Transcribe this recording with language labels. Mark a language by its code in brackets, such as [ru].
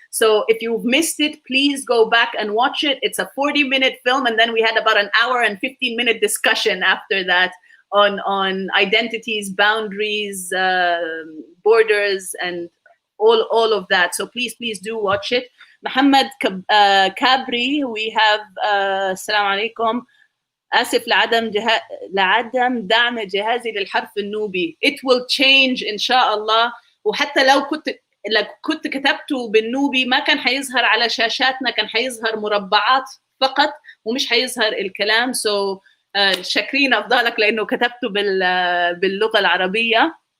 [en] So if you've missed it, please go back and watch it. It's a 40-minute film, and then we had about an hour and 15-minute discussion after that on identities, boundaries, borders, and all of that. So please do watch it. Muhammad Kabri, we have [ar] السلام عليكم. آسف لعدم دعم جهازي للحرف النوبي. [en] It will change [ar] إن شاء الله. وحتى لو كنت كتبته بالنوبي ما كان حيظهر على شاشاتنا، كان حيظهر مربعات فقط ومش حيظهر الكلام. So شاكرين أفضلك لأنه كتبته باللغة العربية.